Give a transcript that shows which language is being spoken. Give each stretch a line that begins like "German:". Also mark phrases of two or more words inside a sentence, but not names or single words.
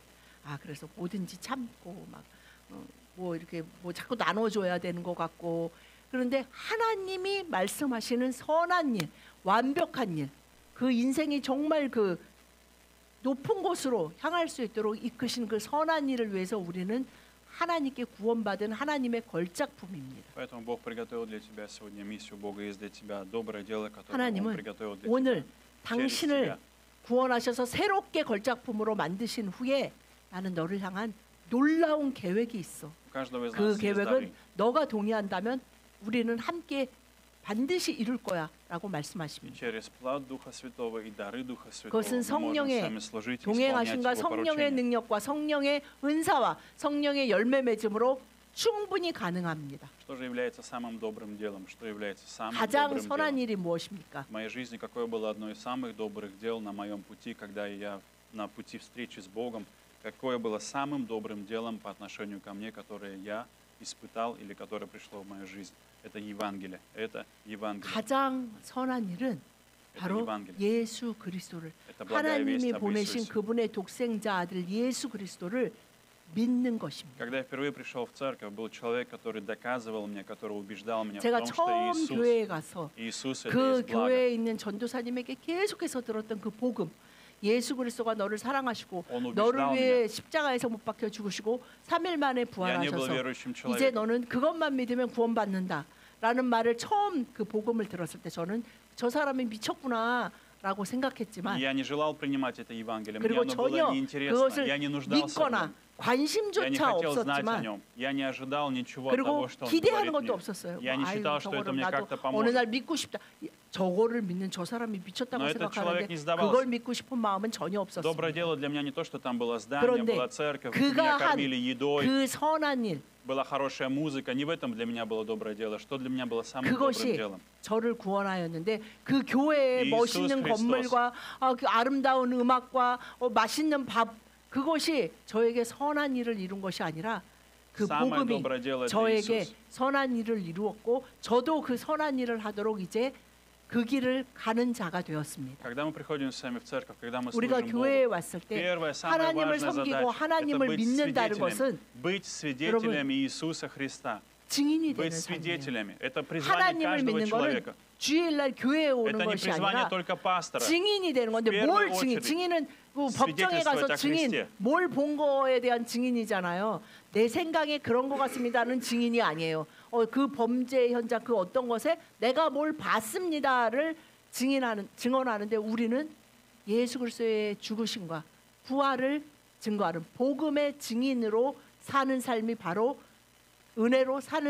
Korean: 그래서 뭐든지 참고 뭐 이렇게 뭐 자꾸 나눠줘야 되는 것 같고 그런데 하나님이 말씀하시는 선한 일, 완벽한 일, 그 인생이 정말 그 높은 곳으로 향할 수 있도록 이끄신 그 선한 일을 위해서 우리는 하나님께 구원받은 하나님의 걸작품입니다.
Russian: Поэтому Бог приготовил для тебя сегодня миссию. Бога есть для тебя доброе дело, которое Он
Korean: 하나님은
Russian: приготовил для
Korean: 오늘
Russian: тебя.
Korean: 당신을
Russian: тебя.
Korean: 구원하셔서 새롭게 걸작품으로 만드신 후에 나는 너를 향한 놀라운 계획이 있어.
Russian: У каждого из
Korean: 그
Russian: нас есть
Korean: 계획은
Russian: дары.
Korean: 너가 동의한다면 우리는 함께 반드시 이룰 거야라고
Russian: И
Korean: 말씀하십니다.
Russian: через плод Духа Святого и дары Духа Святого
Korean: 그것은
Russian: мы можем
Korean: 성령의
Russian: с вами служить и исполнять
Korean: 동행하심과
Russian: Его
Korean: 성령의
Russian: поручения.
Korean: 능력과 성령의 은사와 성령의 열매 맺음으로 충분히 가능합니다.
Russian: Что же является самым добрым делом? Что является самым
Korean: 가장
Russian: добрым
Korean: 선한
Russian: делом?
Korean: 일이 무엇입니까?
Russian: В моей жизни какое было одно из самых добрых дел на моем пути, когда я на пути встречи с Богом, какое было самым добрым делом по отношению ко мне, которое я испытал или которое пришло в мою жизнь? Это Евангелие. Это Евангелие.
Korean: 가장 선한 일은 바로 예수 그리스도를
Russian: Это благая весть
Korean: 하나님이
Russian: об
Korean: 보내신
Russian: Иисусе.
Korean: 그분의 독생자 아들 예수 그리스도를 믿는 것입니다.
Russian: Когда я впервые пришел в церковь, был человек, который доказывал мне, который убеждал меня в
Korean: 제가
Russian: том, что
Korean: 처음 교회에 가서
Russian: Иисус это
Korean: 그
Russian: есть благо.
Korean: 교회에 있는 전도사님에게 계속해서 들었던 그 복음, 예수 그리스도가 너를 사랑하시고
Russian: Он убеждал
Korean: 너를
Russian: меня.
Korean: 위해 십자가에서 못 박혀 죽으시고 3일 만에
Russian: Я не был
Korean: 부활하셔서
Russian: верующим
Korean: 이제
Russian: человеком.
Korean: 너는 그것만 믿으면 구원받는다라는 말을 처음 그 복음을 들었을 때 저는 저 사람이 미쳤구나라고 생각했지만
Russian: Я не желал принимать это Евангелие. Мне
Korean: 그리고
Russian: оно было
Korean: 전혀
Russian: неинтересно.
Korean: 그것을
Russian: Я не нуждался в
Korean: 믿거나
Russian: нем. Я не
Korean: 관심조차
Russian: хотел знать о
Korean: 없었지만
Russian: нем. Я не ожидал ничего от
Korean: 그리고
Russian: того, что он
Korean: 기대하는
Russian: говорит
Korean: 것도
Russian: мне.
Korean: 없었어요.
Russian: Я не
Korean: 아유,
Russian: считал, что это
Korean: 저거를
Russian: мне
Korean: 나도
Russian: как-то
Korean: 어느
Russian: поможет.
Korean: 날 믿고 싶다. 저거를 믿는 저 사람이 미쳤다고
Russian: Но этот человек
Korean: 생각하는데
Russian: не сдавался.
Korean: 그걸 믿고 싶은 마음은 전혀
Russian: Доброе
Korean: 없었습니다.
Russian: дело для меня не то, что там было здание,
Korean: 그런데
Russian: была церковь,
Korean: 그가
Russian: меня
Korean: 한
Russian: кормили едой,
Korean: 그 선한 일,
Russian: была хорошая музыка. Не в этом для меня было доброе дело. Что для меня было самым добрым
Korean: 그것이
Russian: делом?
Korean: 저를 구원하였는데 그 교회의 이수스 멋있는 그리스도스. 건물과 그 아름다운 음악과 맛있는 밥 그것이 저에게 선한 일을 이룬 것이 아니라 그
Russian: Самое
Korean: 복음이
Russian: доброе дело это
Korean: 저에게
Russian: Иисус.
Korean: 선한 일을 이루었고 저도 그 선한 일을 하도록 이제 그 길을 가는 자가 되었습니다.
Russian: Когда мы приходим с вами в церковь, когда мы
Korean: 우리가
Russian: служим
Korean: 교회에
Russian: Богу,
Korean: 왔을 때
Russian: первая, самая
Korean: 하나님을
Russian: важная
Korean: 섬기고
Russian: задача – это
Korean: 하나님을
Russian: быть
Korean: 믿는다는 것은
Russian: быть свидетелями Иисуса Христа.
Korean: 증인이
Russian: Быть
Korean: 되는 삶이에요.
Russian: свидетелями. Это призвание
Korean: 하나님을
Russian: каждого
Korean: 믿는 거는
Russian: человека.
Korean: 주일날 교회에 오는
Russian: Это не
Korean: 것이
Russian: призвание
Korean: 아니라
Russian: только пастора.
Korean: 증인이 되는 건데
Russian: В
Korean: 뭘
Russian: первую
Korean: 증인?
Russian: очередь
Korean: 증인은 그 법정에 가서
Russian: свидетельствовать о
Korean: 증인
Russian: Христе.
Korean: 뭘 본 거에 대한 증인이잖아요. 내 생각에 그런 것 같습니다는 증인이 아니에요. 그 범죄 현장 그 어떤 것에 내가 뭘 봤습니다를 증언하는데 우리는 예수 그리스도의 죽으심과 부활을 증거하는 복음의 증인으로 사는 삶이 바로 은혜로 사는